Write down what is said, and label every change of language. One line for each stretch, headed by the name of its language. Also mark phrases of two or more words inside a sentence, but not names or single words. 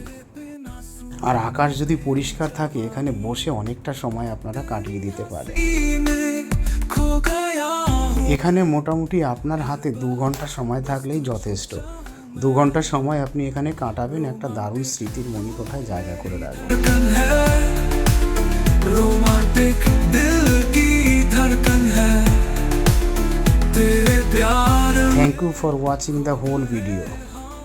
Bangla: আর আকাশ যদি পরিষ্কার থাকে এখানে বসে অনেকটা সময় আপনারা কাটিয়ে দিতে পারেন। এখানে মোটামুটি আপনার হাতে 2 ঘন্টা সময় থাকলেই যথেষ্ট। 2 ঘন্টা সময় আপনি এখানে কাটাবেন, একটা দারুণ স্মৃতির মণিকোঠায় জায়গা করে রাখবেন।
Hindi: रोमांटिक दिल की धड़कन है तेरे प्यार।
English: Thank you for watching the whole video.